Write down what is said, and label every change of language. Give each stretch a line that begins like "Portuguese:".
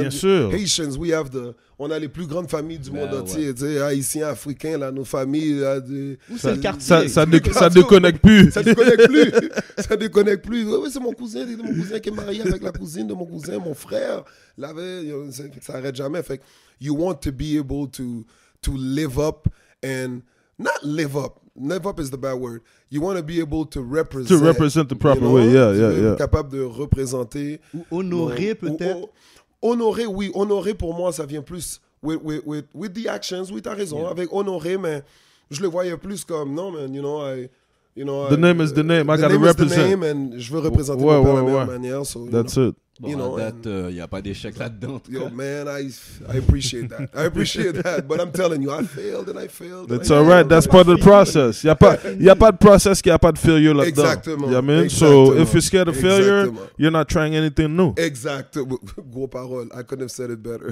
French: Bien sûr. Haitians, on a les plus grandes familles du monde entier, tu sais, Haïtiens, Africains, là, nos familles, là, c'est le quartier. Ça déconnecte plus. Ça déconnecte plus. Ça déconnecte plus. Oui, c'est mon cousin qui est marié avec la cousine de mon cousin, mon frère. Ça arrête jamais. Fait que
English: you want to be able to live up and not live up. Live up is the bad word. You want to be able to represent. To represent the proper way, yeah.
French: Capable de représenter. Ou honorer peut-être. Honorer, oui. Honorer, pour moi, ça vient plus
English: with the actions.
French: Oui, t'as raison. Yeah. Avec honorer, mais je le voyais plus comme, non, man,
English: the name is the name. I gotta represent. The name,
French: and je veux représenter mon père de la meilleure manière.
English: So, that's it.
French: Bon, il n'y a pas d'échec là-dedans.
English: Yo, man, I appreciate that. I appreciate that. But I'm telling you, I failed. That's all right. That's part of the process.
French: Il n'y a pas de process qui a pas de failure là-dedans. Exactement.
English: You know what I mean? So if you're scared of failure, you're not trying anything new.
French: Exactement. Gros parole.
English: I couldn't have said it better.